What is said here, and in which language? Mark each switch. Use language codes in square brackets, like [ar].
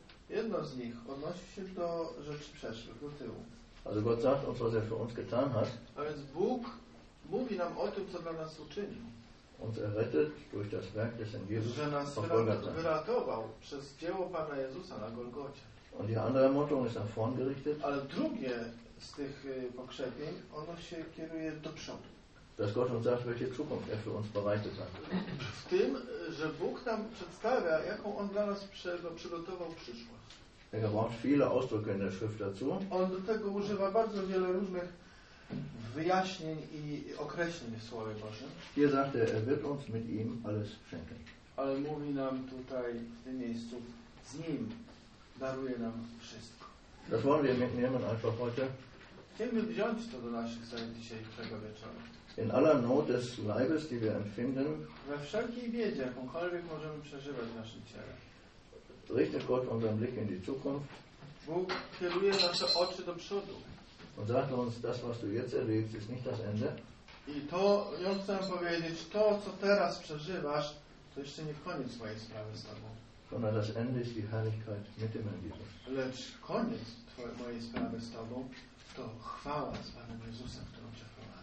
[pl] Jedno z nich odnosi się do rzeczy przeszłych, do tyłu. [de] Also Gott sagt uns, was er für uns getan hat. [pl] A więc Bóg mówi nam o tym, co dla nas uczynił. [de] Uns errettet durch das Werk des Herrn Jesus. [pl] Że nas wyratował przez dzieło Pana Jezusa na Golgocie. [de] Und die andere Ermutigung ist nach vorn gerichtet. [pl] Ale drugie z tych pokrzepień, ono się kieruje do przodu. [de] Dass Gott uns sagt, welche Zukunft er für uns bereitet hat. [pl] W tym, że Bóg nam przedstawia, jaką on dla nas przygotował przyszłość. [de] Er gebraucht viele Ausdrücke in der Schrift dazu. [pl] On do tego używa bardzo wiele różnych wyjaśnień i określeń w Słowie Bożym. [de] Hier sagt er, er wird uns mit ihm alles schenken. [pl] Ale mówi nam tutaj w tym miejscu, z nim daruje nam wszystko. [de] Das wollen wir mitnehmen einfach heute. [pl] Chcemy wziąć to do naszych serc dzisiaj, tego wieczoru. [de] In aller Not des Leibes, die wir empfinden. [pl] We wszelkiej biedzie, jakąkolwiek możemy przeżywać w naszym ciele. [de] Richtet Gott unseren Blick in die Zukunft. [pl] Bóg kieruje nasze oczy do przodu. [de] Und sagt uns, das, was du jetzt erlebst, ist nicht das Ende. [pl] I to, ja chcę powiedzieć, to, co teraz przeżywasz, to jeszcze nie koniec twojej sprawy z Tobą. [de] Sondern das Ende ist die Herrlichkeit mit dem Herrn Jesus. [pl] Lecz koniec mojej sprawy z Tobą, to chwała z Panem Jezusem, którą cię.